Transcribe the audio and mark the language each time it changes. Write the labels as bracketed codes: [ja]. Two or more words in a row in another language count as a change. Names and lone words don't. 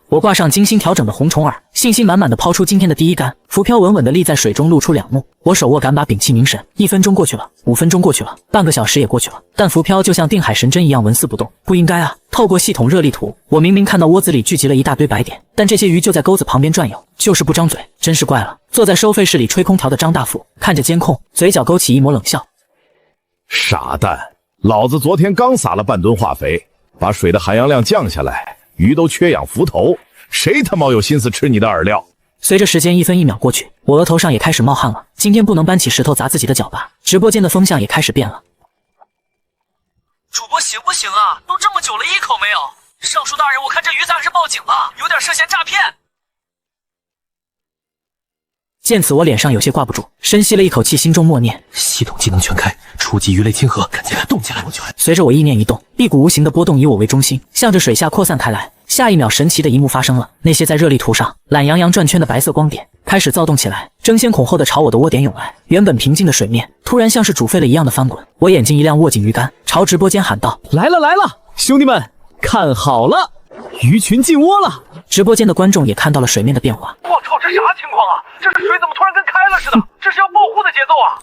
[zh] 我掛上精心調整的紅蟲耳，信心滿滿的拋出今天的第一竿，浮漂穩穩的立在水中，露出2目。我手握桿把，屏氣凝神。1分鐘過去了，5分鐘過去了，半個小時也過去了，但浮漂就像定海神針一樣紋絲不動。不應該啊！透過系統熱力圖，我明明看到窩子裡聚集了一大堆白點，但這些魚就在鈎子旁邊轉悠，就是不張嘴，真是怪了。坐在收費室裡吹空調的張大富看着監控，嘴角勾起一抹冷笑。傻蛋，老子昨天剛撒了半吨化肥，把水的含氧量降下来，魚都缺氧浮頭，誰他媽有心思吃你的饵料？隨着時間1分1秒過去，我額頭上也開始冒汗了。今天不能搬起石頭砸自己的腳吧？直播間的風向也開始變了。主播行不行啊？都這麼久了，一口沒有。尚書大人，我看這魚咱還是報警了，有點涉嫌詐騙。見此，我臉上有些掛不住，深吸了一口氣，心中默念： 系統技能全開，初級魚類親和，趕緊動起來！隨着我意念一動，一股無形的波動以我為中心，向着水下擴散開來。下一秒，神奇的一幕發生了，那些在熱力圖上懶洋洋轉圈的白色光點開始躁動起來，爭先恐後的朝我的窩點湧來。原本平靜的水面突然像是煮沸了一樣的翻滾。我眼睛一亮，握緊魚竿，朝直播間喊道： 來了來了，兄弟們，看好了，魚群進窩了！直播間的觀眾也看到了水面的變化。我操，這啥情況啊？這水怎麼突然跟開了似的？這是要報戶的節奏啊！